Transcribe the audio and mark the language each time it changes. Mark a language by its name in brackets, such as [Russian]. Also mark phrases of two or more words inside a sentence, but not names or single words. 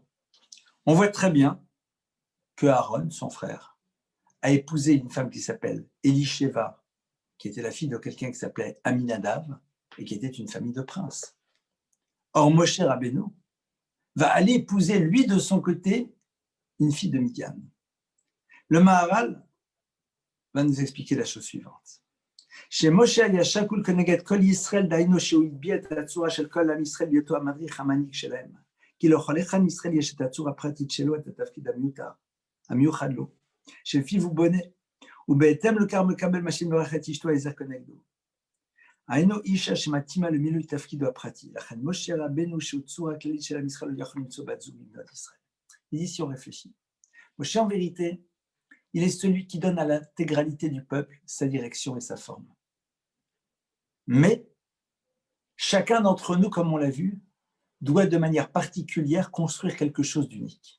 [French] On voit très bien que Aaron, son frère, a épousé une femme qui s'appelle Elisheva, qui était la fille de quelqu'un qui s'appelait Aminadav, et qui était une famille de princes. Or, Moshe Rabbeinu va aller épouser, lui, de son côté, une fille de Midian. Le Maharal va nous expliquer la chose suivante. [Hebrew] Chez Moshe היה שקול כנגד כל ישראל, דהיינו שהוא הטביע את הצורה של כל עם ישראל בהיותו המדריך המנהיג שלהם. כי לכל אחד מישראל יש את הצורה הפרטית שלו, את התפקיד המיוחד לו, שלפיו הוא בונה, ובהתאם לכך מקבל מה שמברך את אשתו העזר כנגדו. היינו אישה שמתאימה למילוי תפקידו הפרטי, לכן משה רבנו שהוא צורה הכללית של עם ישראל לא יכול למצוא בת זוג לבנות ישראל. [French] Ici on réfléchit. Moshe en vérité, il est celui qui donne à l'intégralité du peuple sa direction et sa forme. Mais chacun d'entre nous, comme on l'a vu, doit de manière particulière construire quelque chose d'unique.